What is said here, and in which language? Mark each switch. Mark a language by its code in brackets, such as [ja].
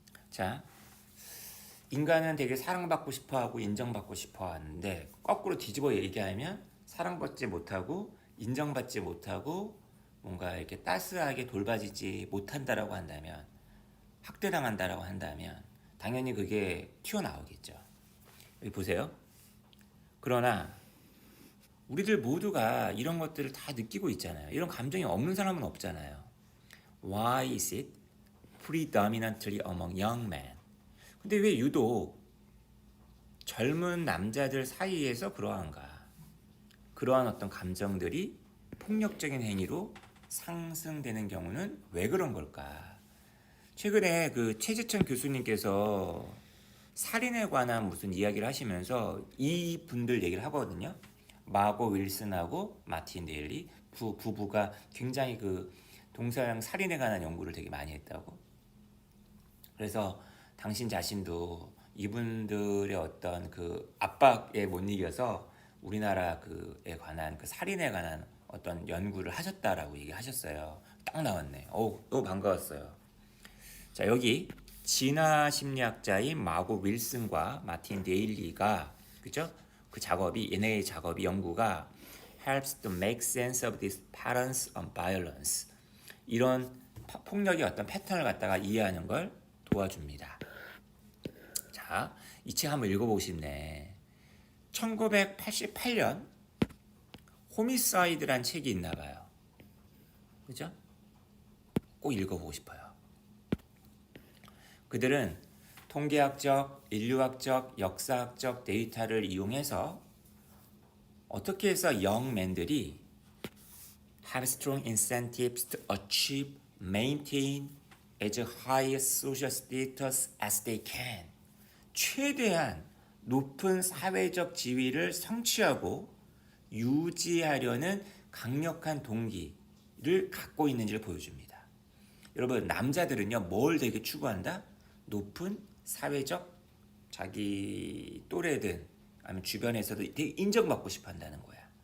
[ko] 자, 인간은 되게 사랑받고 싶어하고 인정받고 싶어하는데 거꾸로 뒤집어 얘기하면 사랑받지 못하고 인정받지 못하고 뭔가 이렇게 따스하게 돌봐지지 못한다라고 한다면 학대당한다라고 한다면 당연히 그게 튀어나오겠죠. 여기 보세요. 그러나 우리들 모두가 이런 것들을 다 느끼고 있잖아요. 이런 감정이 없는 사람은 없잖아요. [en] Why is it predominantly among young men? [ko] 근데 왜 유독 젊은 남자들 사이에서 그러한가? 그러한 어떤 감정들이 폭력적인 행위로 상승되는 경우는 왜 그런 걸까? 최근에 그 최지천 교수님께서 살인에 관한 무슨 이야기를 하시면서 이 분들 얘기를 하거든요. 마고 윌슨하고 마틴 데일리 부부가 굉장히 그 동서양 살인에 관한 연구를 되게 많이 했다고. 그래서 당신 자신도 이분들의 어떤 그 압박에 못 이겨서 우리나라 그에 관한 그 살인에 관한 어떤 연구를 하셨다라고 얘기하셨어요. 딱 나왔네. 너무 반가웠어요. 자, 여기 진화 심리학자인 마고 윌슨과 마틴 데일리가 그죠? 그 작업이 얘네의 작업이 연구가 [en] helps to make sense of these patterns of violence. [ko] 이런 폭력의 어떤 패턴을 갖다가 이해하는 걸 도와줍니다. 자, 이 책 한번 읽어보고 싶네. 1988년 호미사이드란 책이 있나 봐요. 그죠? 꼭 읽어보고 싶어요. 그들은 통계학적, 인류학적, 역사학적 데이터를 이용해서 어떻게 해서 영맨들이 [en] have strong incentives to achieve, maintain as high social status as they can. [ko] 최대한 높은 사회적 지위를 성취하고 유지하려는 강력한 동기를 갖고 있는지를 보여줍니다. 여러분, 남자들은요, 뭘 되게 추구한다? 높은 사회적 자기 또래든 아니면 주변에서도 되게 인정받고 싶어 한다는 거야.